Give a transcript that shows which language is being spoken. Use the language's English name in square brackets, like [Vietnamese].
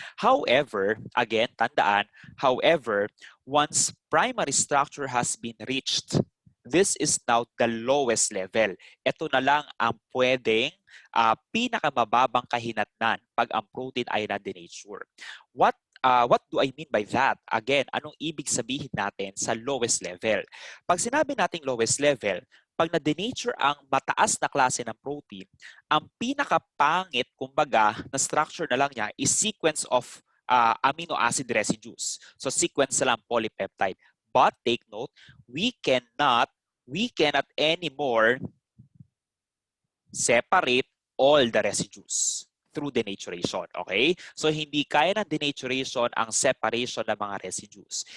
[English] However, again, [Filipino] tandaan, [English] once primary structure has been reached, this is now the lowest level. [Filipino] Ito na lang ang pwedeng pinakamababang kahinatnan pag ang protein ay na-denature. [English] What do I mean by that? Again, [Filipino] anong ibig sabihin natin sa [English] lowest level? [Filipino] Pag sinabi nating lowest level, pag na-denature ang mataas na klase ng protein, ang pinakapangit, kumbaga, na structure na lang niya is [English] sequence of amino acid residues. So sequence lang polypeptide. But take note, we cannot anymore separate all the residues through denaturation. Okay? [Filipino] So hindi kaya ng denaturation ang separation ng mga residues.